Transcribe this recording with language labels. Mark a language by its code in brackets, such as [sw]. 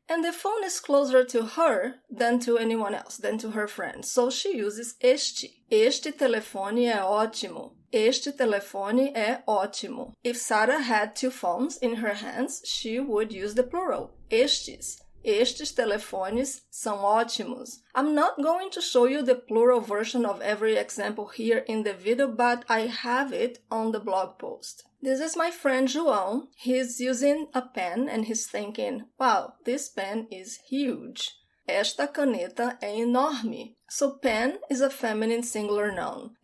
[en] And the phone is closer to her than to anyone else, than to her friend. So she uses este. [pt] Este telefone é ótimo. Este telefone é ótimo. [en] If Sarah had two phones in her hands, she would use the plural, estes. [pt] Estes telefones são ótimos. [en] I'm not going to show you the plural version of every example here in the video, but I have it on the blog post. This is my friend João. He's using a pen and he's thinking, wow, this pen is huge. [pt] Esta caneta é enorme. [en] So pen is a feminine singular noun.